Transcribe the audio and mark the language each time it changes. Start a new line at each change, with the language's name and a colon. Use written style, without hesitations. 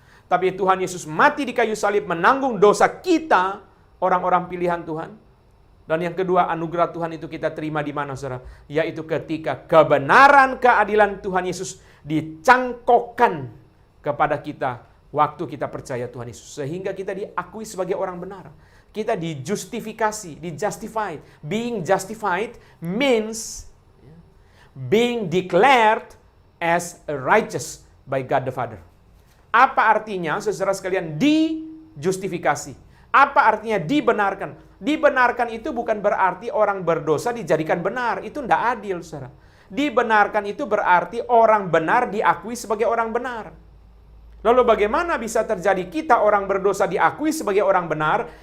Indonesian: Tapi Tuhan Yesus mati di kayu salib menanggung dosa kita, orang-orang pilihan Tuhan. Dan yang kedua, anugerah Tuhan itu kita terima di mana, saudara? Yaitu ketika kebenaran keadilan Tuhan Yesus dicangkokkan kepada kita waktu kita percaya Tuhan Yesus. Sehingga kita diakui sebagai orang benar. Kita dijustifikasi, dijustified.
English: Being justified means being declared as righteous by God the Father.
Indonesian: Apa artinya, saudara sekalian, dijustifikasi? Apa artinya dibenarkan? Dibenarkan itu bukan berarti orang berdosa dijadikan benar. Itu tidak adil, saudara. Dibenarkan itu berarti orang benar diakui sebagai orang benar. Lalu bagaimana bisa terjadi kita orang berdosa diakui sebagai orang benar?